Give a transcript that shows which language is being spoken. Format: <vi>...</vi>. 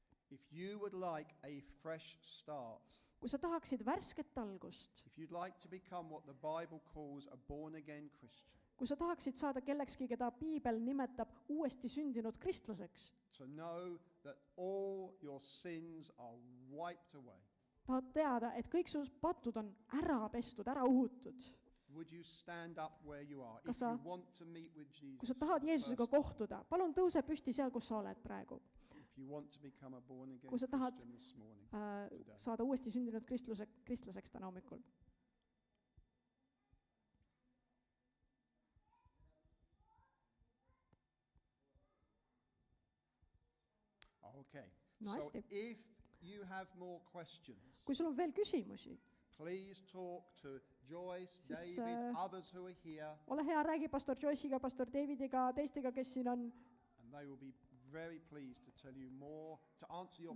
<en>If you would like a fresh start,</en> <et>Kui sa tahaksid värsket algust,</et> <en>if you'd like to become what the Bible calls a born-again Christian,</en> <et>kui sa tahaksid saada kellekski, keda Piibel nimetab uuesti sündinud kristlaseks,</et> <en>to know that all your sins are wiped away,</en> <et>tahad teada, et kõik su patud on ära pestud, ära uhutud.</et> <en>would you stand up where you are?</en> <et>Kas</et> <en>If</en> <et>sa-</et> <en>you want to meet with Jesus,</en> <et>Kui sa tahad Jeesusega kohtuda, palun tõuse püsti seal, kus sa oled praegu.</et> <en>if you want to become a born-again</en> <et>Kui sa tahad</et> <en>Christian this morning,</en> <et>Saada uuesti sündinud kristlaseks täna hommikul.</et> <en>okay.</en> <et>No</et> <en>So</en> <et>hästi.</et> <en>if you have more questions,</en> <et>Kui sul on veel küsimusi,</et> <en>please talk to Joyce,</en> <et>Siis,</et> <en>David, others who are here,</en> <et>ole hea, räägi pastor Joyce'iga, pastor Davidiga, teistega, kes siin on</et> <en>and they will be very pleased to tell you more, to answer your</en>